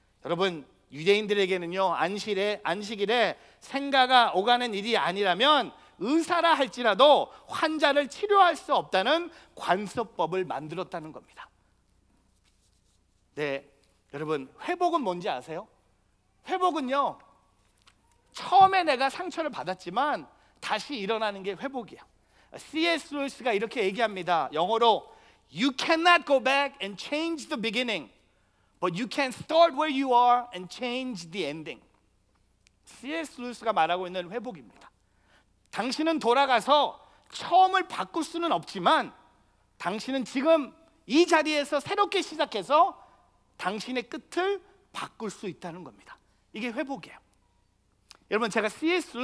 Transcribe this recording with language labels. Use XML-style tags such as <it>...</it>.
<ko>여러분, 유대인들에게는요, 안식일에 생가가 오가는 일이 아니라면 의사라 할지라도 환자를 치료할 수 없다는 관습법을 만들었다는 겁니다. 네, 여러분, 회복은 뭔지 아세요? 회복은요, 처음에 내가 상처를 받았지만 다시 일어나는 게 회복이에요.</ko> <en>C.S.</en> <ko>루이스가 이렇게 얘기합니다. 영어로</ko> <en>You cannot go back and change the beginning, but you can start where you are and change the ending. C.S.</en> <ko>루이스가 말하고 있는 회복입니다. 당신은 돌아가서 처음을 바꿀 수는 없지만 당신은 지금 이 자리에서 새롭게 시작해서 당신의 끝을 바꿀 수 있다는 겁니다. 이게 회복이에요. 여러분, 제가 C.S.</ko>